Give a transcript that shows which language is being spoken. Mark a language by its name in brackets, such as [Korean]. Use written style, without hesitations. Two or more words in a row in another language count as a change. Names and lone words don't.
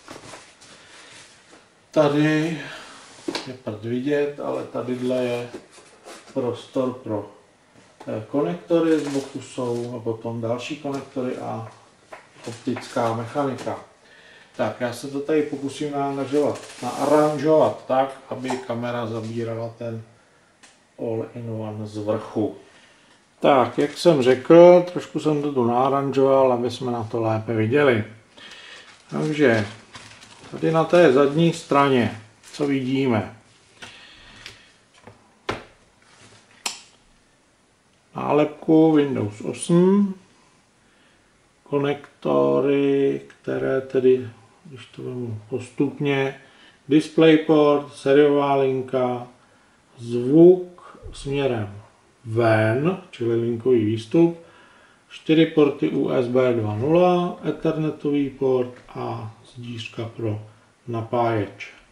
[Czech] Tady je prd vidět, ale tadyhle je prostor pro konektory, z boku jsou potom další konektory a optická mechanika. Tak, já se to tady pokusím naaranžovat tak, aby kamera zabírala ten all-in-one z vrchu. Tak, jak jsem řekl, trošku jsem to tu naaranžoval, aby jsme na to lépe viděli. Takže tady na té zadní straně, co vidíme? Nálepku Windows 8, konektory, které tedy, když to vezmu postupně, DisplayPort, sériová linka, zvuk směrem ven, čili linkový výstup, 4 porty USB 2.0, ethernetový port a zdířka pro napáječ.